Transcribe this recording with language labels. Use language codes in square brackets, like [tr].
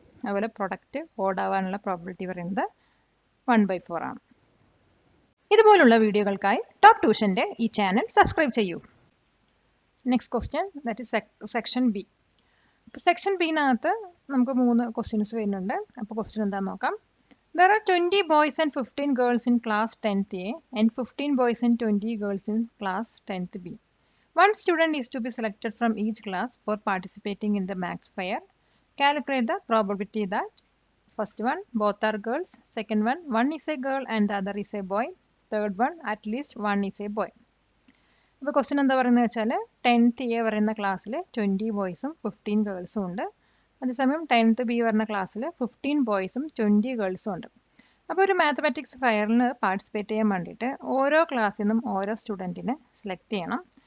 [ml] അതുപോലെ product ഓഡാവാനുള്ള probability പറയുന്നത് 1/4 ആണ്. ഇതുപോലുള്ള വീഡിയോകൾക്കായി ടോപ്പ് ട്യൂഷൻ്റെ ഈ ചാനൽ സബ്സ്ക്രൈബ് ചെയ്യൂ. [en] Next question that is section B. [ml] അപ്പോൾ സെക്ഷൻ ബിനകത്ത് നമുക്ക് 3 ക്വസ്റ്റ്യൻസ് വരുന്നുണ്ട്. അപ്പോൾ ക്വസ്റ്റ്യൻ എന്താണെന്ന് നോക്കാം. [en] There are 20 boys and 15 girls in class 10th A and 15 boys and 20 girls in class 10th B. One student is to be selected from each class for participating in the max fair. Calculate the probability that first one, both are girls. Second one is a girl and the other is a boy. Third one, at least one is a boy. [ml] അപ്പോൾ question എന്താ പറയുന്നത് വെച്ചാൽ 10th A പറയുന്ന ക്ലാസ്സിൽ 20 ബോയ്സും 15 ഗേൾസും ഉണ്ട്. അതേസമയം 10th B പറഞ്ഞ ക്ലാസ്സിൽ 15 ബോയ്സും 20 ഗേൾസും ഉണ്ട്. അപ്പോൾ ഒരു മാത്തമാറ്റിക്സ് ഫെയറിന് പാർട്ടിസിപ്പേറ്റ് ചെയ്യാൻ വേണ്ടിയിട്ട് ഓരോ ക്ലാസ്സിൽ നിന്നും ഓരോ സ്റ്റുഡൻറ്റിനെ സെലക്ട് ചെയ്യണം.